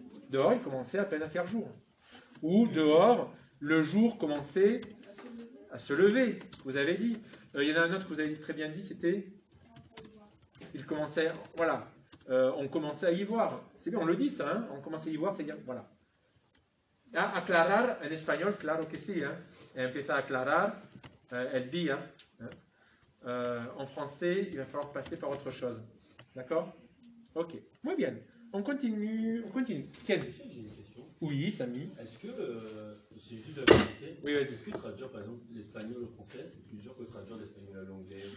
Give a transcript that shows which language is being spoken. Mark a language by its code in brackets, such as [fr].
[fr] Dehors, il commençait à peine à faire jour. Ou dehors, le jour commençait à se lever. Vous avez dit. Il y en a un autre que vous avez très bien dit, c'était... Il commençait... Voilà. On commençait à y voir. C'est bien, on le dit ça. Hein, on commençait à y voir, c'est-à-dire... Voilà. Ah, aclarar, en espagnol, [es] claro que sí. [fr] Hein. [es] Empieza a aclarar el día. [fr] En français, il va falloir passer par autre chose. D'accord? Ok. [es] Muy bien. [fr] On continue. Ken? J'ai une question. Oui, Samy. Est-ce que, c'est juste de la vérité, Oui, vas-y. est-ce que traduire par exemple l'espagnol au français, c'est plus dur que traduire l'espagnol à l'anglais?